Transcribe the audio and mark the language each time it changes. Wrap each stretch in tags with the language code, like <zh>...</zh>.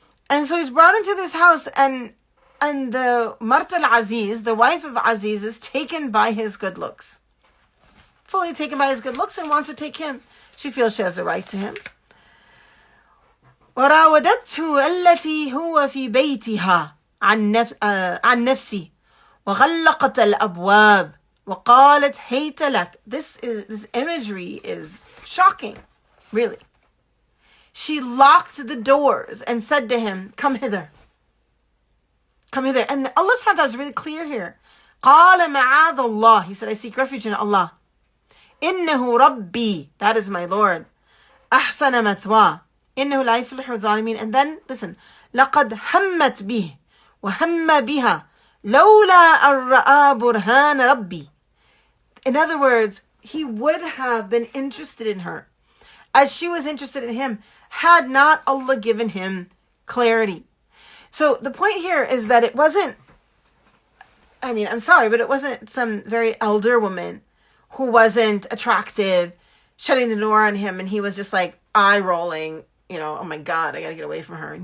<en>And so he's brought into this house, and the Mart al-Aziz, the wife of Aziz, is taken by his good looks. Fully taken by his good looks and wants to take him. She feels she has a right to him.</en> <ar>وراودته التي هو في بيتها عن نفسي وغلقت الأبواب وقالت هيت لك.</ar> <en>This imagery is shocking, really. She locked the doors and said to him, come hither. Come hither. And Allah subhanahu wa ta'ala is really clear here.</en> <ar>قال معاذ الله.</ar> <en>He said, I seek refuge in Allah.</en> <ar>إنه ربي.</ar> <en>That is my Lord.</en> <ar>أحسن مثواه. إنه لا يفلح الظالمين.</ar> <en>And then, listen.</en> <ar>لقد همت به وهم بها لولا أن رأى برهان ربي.</ar> <en>In other words, he would have been interested in her as she was interested in him had not Allah given him clarity. So the point here is that it wasn't, I'm sorry, but it wasn't some very elder woman who wasn't attractive, shutting the door on him, and he was just like eye rolling, oh my God, I gotta get away from her.</en>